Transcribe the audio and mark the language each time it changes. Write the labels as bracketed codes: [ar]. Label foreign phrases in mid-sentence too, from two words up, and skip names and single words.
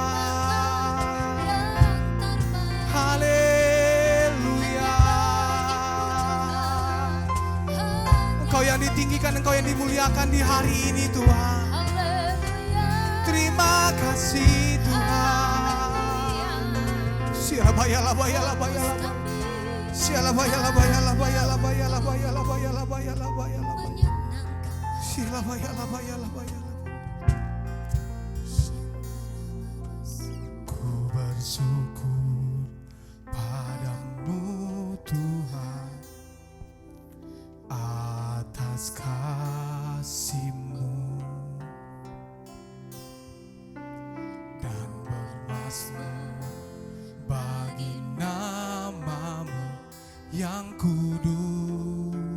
[id] Haleluya. Engkau yang ditinggikan, Engkau yang dimuliakan di hari ini Tuhan. Terima kasih Tuhan. Sialabaya labaya labaya labaya. Sialabaya labaya labaya labaya labaya labaya labaya labaya labaya. Sialabaya labaya labaya. Ku bersyukur padamu Tuhan atas kasih-Mu dan bermazmur bagi nama-Mu yang kudus.